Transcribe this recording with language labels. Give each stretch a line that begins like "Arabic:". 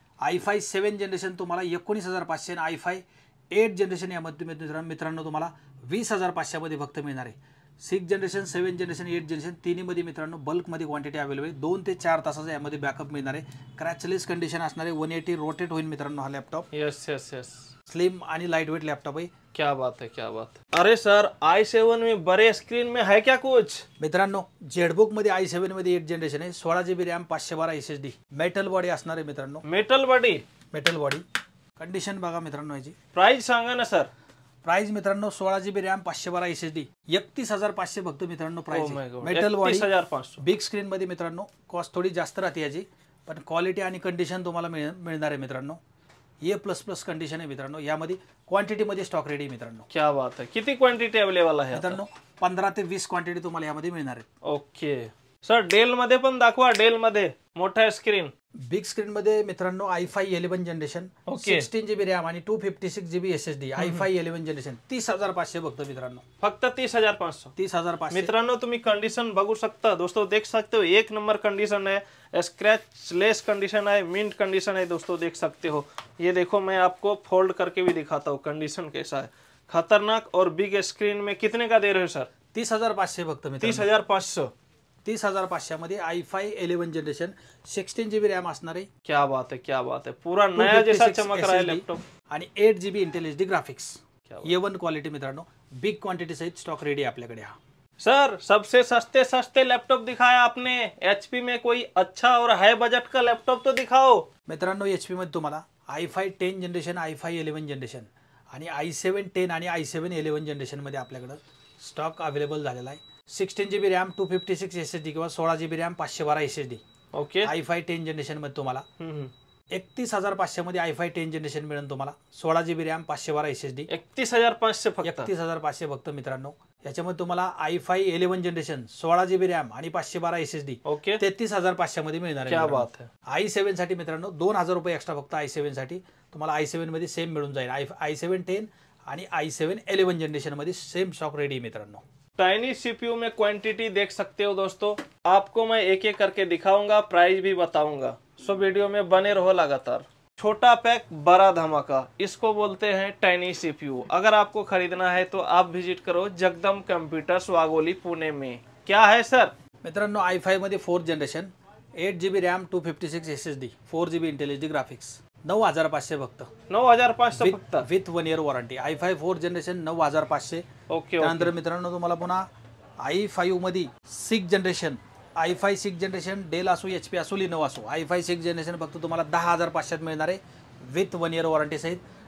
Marathi: i5 7 generation तुम्हाला 19,500 आणि i5 8 generation यामध्ये मित्रांनो तुम्हाला 20,500 मध्ये फक्त मिळणार आहे. 6 जनरेशन, 7 जनरेशन, 8 जनरेशन तिन्ही मध्ये मित्रांनो बल्क मध्ये क्वांटिटी अवेलेबल आहे. 2 ते 4 तासाचा यामध्ये बॅकअप मिळणार आहे. क्रॅचलेस कंडिशन असणार आहे. 180 रोटेट होईल मित्रांनो हा laptop.
English: Yes yes yes.
Marathi: Slim आणि लाइट वेट लॅपटॉप आहे.
Hindi: क्या बात है, क्या बात है. अरे सर i7 में बड़े स्क्रीन में है क्या कुछ?
Marathi: मित्रांनो जेडबुक मध्ये i7 मध्ये 8 जनरेशन आहे. 16GB RAM 512 SSD metal body असणार आहे मित्रांनो. Metal body. Metal body. Condition बघा मित्रांनो याची. प्राइस सांगा ना सर. प्राइस मित्रांनो 16GB रॅम 512 SSD 31,500 फक्त मित्रांनो price. Metal body 31,500. Big screen मध्ये मित्रांनो कॉस्ट थोडी जास्त राहते याची, पण क्वालिटी आणि कंडिशन तुम्हाला मिळणार आहे मित्रांनो. A++ कंडिशन आहे मित्रांनो. यामध्ये क्वांटिटी मध्ये स्टॉक रेडी मित्रांनो.
Hindi: क्या बात है.
Marathi: किती क्वांटिटी अवेलेबल आहे मित्रांनो? 15 ते 20 क्वांटिटी तुम्हाला यामध्ये मिळणार आहे. Okay sir. डेल मध्ये पण दाखवा. डेल मध्ये मोठा स्क्रीन. बिग स्क्रीन मध्ये मित्रांनो i5 11 जनरेशन 16GB रॅम आणि 256GB SSD i5 11 जनरेशन 30,500 फक्त मित्रांनो. फक्त 30,500. 30,500 मित्रांनो तुम्ही कंडीशन बघू शकता.
Hindi: दोस्तों देख सकते हो 1 नंबर कंडीशन है. स्क्रैचलेस कंडीशन है. मिंट कंडीशन है दोस्तों, देख सकते हो. ये देखो मैं आपको फोल्ड करके भी दिखाता हूँ कंडीशन कैसा है. खतरनाक. और बिग स्क्रीन में कितने का दे रहे हो सर?
Marathi: 30,500 फक्त मित्रांनो. 30,500. 30,500 मध्ये i5 11 जनरेशन 16GB रॅम असणार आहे.
Hindi: क्या बात है, क्या बात है. पूरा नया जैसा चमक रहा है लॅपटॉप.
Marathi: आणि 8GB Intel HD graphics. A1 quality मित्रांनो. बिग क्वांटिटी सहित स्टॉक रेडी आपल्याकडे हा.
Hindi: सर सबसे सस्ते सस्ते लैपटॉप दिखाया आपने. HP में कोई अच्छा और हाई बजट का लैपटॉप तो दिखाओ.
Marathi: मित्रांनो HP मध्ये तुम्हाला i5 10 जनरेशन, i5 11 जनरेशन आणि i7 10 आणि i7 11 जनरेशन मध्ये आपल्याकडे स्टॉक अवेलेबल झालेला आहे. 16GB रॅम 256 SSD किंवा 16GB RAM 512 SSD.
English: Okay.
Marathi: i5 10 generation मध्ये तुम्हाला 31,500 मध्ये i5 10 जनरेशन मिळेल तुम्हाला. 16 GB रॅम 512 SSD. 31,500 फक्त. 31,500 फक्त मित्रांनो. याच्यामध्ये तुम्हाला i5 11 जनरेशन 16 GB रॅम आणि 512 SSD
English: okay
Marathi: 33,500 मध्ये मिळणार आहे.
Hindi: क्या बात है.
Marathi: i7 साठी मित्रांनो 2,000 रुपये एक्स्ट्रा फक्त i7 साठी तुम्हाला i7 मध्ये सेम मिळून जाईल. i7 10 आणि i7 11 जनरेशन मध्ये सेम स्टॉक रेडी है मित्रांनो.
Hindi: टाइनी सीपीयू में क्वांटिटी देख सकते हो दोस्तों, आपको मैं एक एक करके दिखाऊंगा, प्राइस भी बताऊंगा, सो वीडियो में बने रहो लगातार। छोटा पैक बड़ा धमाका, इसको बोलते हैं टाइनी सीपीयू। अगर आपको खरीदना है तो आप विजिट करो जगदम कंप्यूटर्स वाघोली पुणे में। क्या है सर?
Marathi: मित्रांनो i5 मध्ये 4th generation 8 GB RAM 256 SSD 4 GB Intel HD graphics 9,500 फक्त. 9,500 फक्त
English: With 1 year warranty.
Marathi: i5 4th generation 9,500.
English: Okay.
Marathi: त्यानंतर मित्रांनो तुम्हाला पुन्हा i5 मध्ये 6 जनरेशन i5 6 जनरेशन डेल असो HP असो लिनोवा असो i5 6 जनरेशन फक्त तुम्हाला 10,500 मिळणार आहे विथ 1 year वॉरंटी सहित.